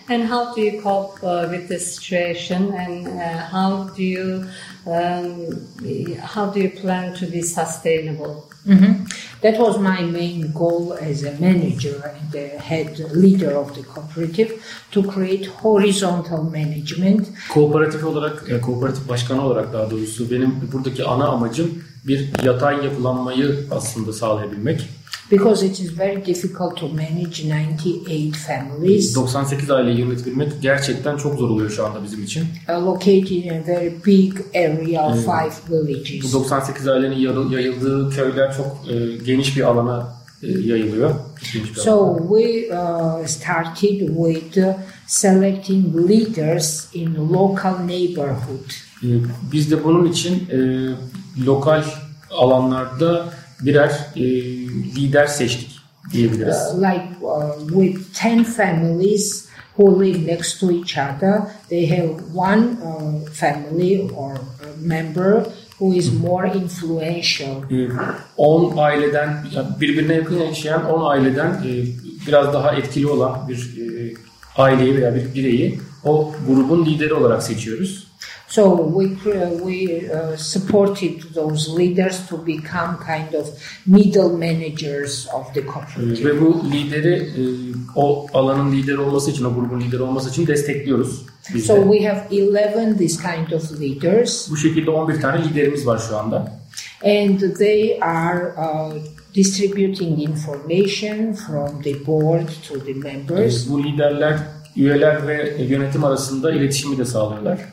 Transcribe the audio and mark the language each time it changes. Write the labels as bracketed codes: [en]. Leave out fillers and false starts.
[en] And how do you cope with this situation? And how do you plan to be sustainable? Mm-hmm. That was my main goal as a manager and the head leader of the cooperative, to create horizontal management. [tr] Kooperatif olarak, kooperatif başkanı olarak daha doğrusu benim buradaki ana amacım bir yatay yapılanmayı aslında sağlayabilmek. [en] Because it is very difficult to manage 98 families. [tr] 98 aileyi yönetebilmek gerçekten çok zor oluyor şu anda bizim için. [en] Located in a very big area of 5 villages. [tr] Bu 98 ailenin yayıldığı köyler çok geniş bir alana yayılıyor. [en] So we started with selecting leaders in local neighborhood. [tr] Biz de bunun için lokal alanlarda birer lider seçtik diyebiliriz. [en] Like with 10 families who live next to each other, they have one family or member who is more influential. [tr] 10 aileden, birbirine yakın yaşayan 10 aileden biraz daha etkili olan bir aileyi veya bir bireyi o grubun lideri olarak seçiyoruz. [en] So we supported those leaders to become kind of middle managers of the cooperative. [tr] Ve bu lideri o alanın lideri olması için, o grubun lideri olması için destekliyoruz. [en] So we have 11 this kind of leaders. [tr] Bu şekilde 11 tane liderimiz var şu anda. [en] And they are distributing information from the board to the members. [tr] Bu liderler üyeler ve yönetim arasında iletişimi de sağlıyorlar.